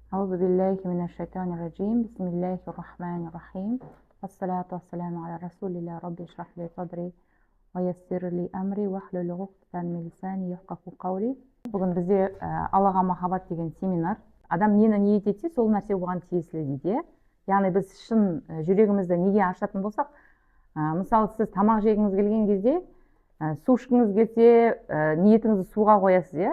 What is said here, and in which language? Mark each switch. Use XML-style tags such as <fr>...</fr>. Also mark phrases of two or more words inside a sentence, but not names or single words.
<ar>أعوذ بالله من الشيطان الرجيم. بسم الله الرحمن الرحيم. والصلاة والسلام على رسول الله. ربي اشرح لي صدري ويسر لي أمري واحلل عقدة من لساني يفقهوا قولي.</ar> <kk>Бүгін бізде Аллаға махаббат деген семинар. Адам нені ниет етсе, сол нәрсе оған тиесілі дейді. Яғни біз шын жүрегімізді неге ашатын болсақ, мысалы сіз тамақ жегіңіз келген кезде, су ішкіңіз келсе, ниетіңізді суға қоясыз, иә?</kk>